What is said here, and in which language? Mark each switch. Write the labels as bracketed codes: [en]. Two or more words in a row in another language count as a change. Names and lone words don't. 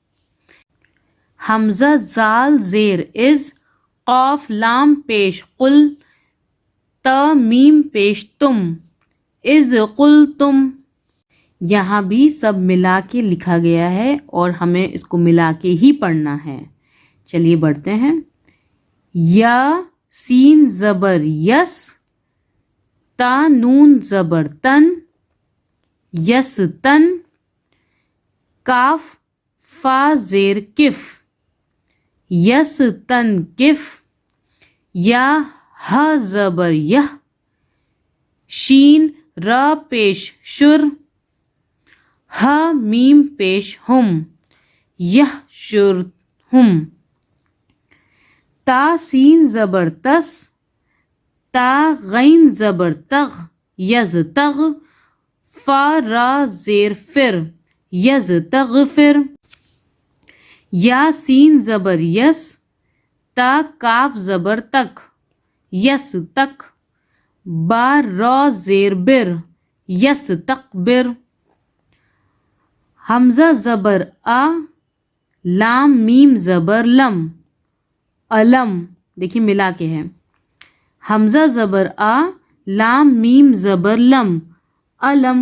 [ur] حمزہ زال زیر از، قاف لام پیش قل، تا میم پیش تم، از قل تم۔ یہاں بھی سب ملا کے لکھا گیا ہے اور ہمیں اس کو ملا کے ہی پڑھنا ہے۔ چلیے بڑھتے ہیں۔ یا سین زبر یس، تا نون زبر تن، یس تن۔ کاف فا زیر کف، یس تن کف۔ یا ہا زبر یہ، شین را پیش شر، ہا میم پیش ہم، یہ شر ہم۔ تا سین زبر تس، تا غین زبر تغ، یز تغ۔ فا را زیر فر، یز تغفر۔ یا سین زبر یس، تا کاف زبر تک، یس تک۔ با را زیر بر، یس تکبر۔ حمزہ زبر آ، لام میم زبر لم، علم۔ دیکھیے ملا کے ہے، حمزہ زبر آ، لام میم زبر لم، علم۔